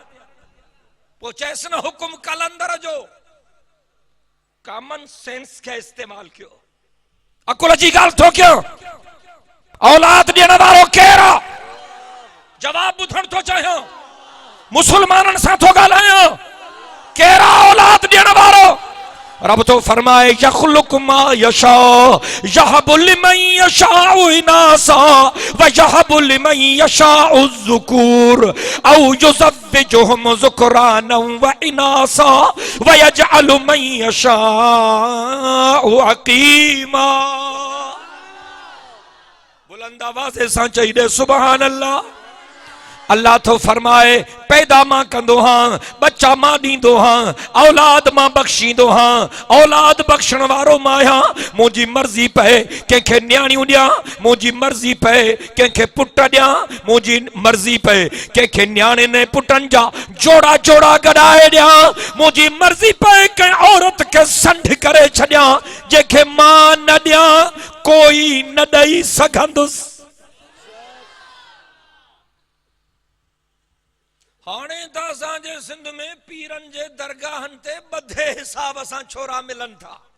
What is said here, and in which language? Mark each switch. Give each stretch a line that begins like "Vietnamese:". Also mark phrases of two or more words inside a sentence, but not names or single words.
Sindhi: पोइ चएसि न हुकुम कलंदर जो।
English: common sense
Sindhi: खे इस्तेमाल कयो, अकुल जी ॻाल्हि थो कयो। औलाद ॾियण वारो केरु आहे? जवाब ॿुधण थो चाहियां। मुसलमाननि सां थो ॻाल्हायां। केरु आहे औलाद ॾियण वारो? रब तो फरमाए
Arabic: يخلق ما يشاء يهب لمن يشاء إناثا ويهب لمن يشاء الذكور أو يزوجهم ذكرانا وإناثا ويجعل من يشاء عقيما.
Sindhi: बुलंद आवाज़ सां चई दे
Arabic: سبحان الله.
Sindhi: अल्लाह तो फरमाए पैदा मां कंदो हां, बच्चा मां ॾींदो हां, औलाद मां बख्शींदो हां। औलाद बख्शण वारो मां आहियां। मुंहिंजी मर्ज़ी पए कंहिंखे न्याणियूं ॾियां, मुंहिंजी मर्ज़ी पए कंहिंखे पुट ॾियां, मुंहिंजी मर्ज़ी पए कंहिंखे न्याणियुनि पुटनि जा जोड़ा जोड़ा गॾाए ॾियां, मुंहिंजी मर्ज़ी पए कंहिं औरत खे संढ करे छॾियां जंहिंखे मां न ॾियां कोई न ॾेई सघंदुसि। हाणे त असांजे सिंध में पीरनि जे दरगाहनि ते ॿधे हिसाब सां छोरा मिलनि था।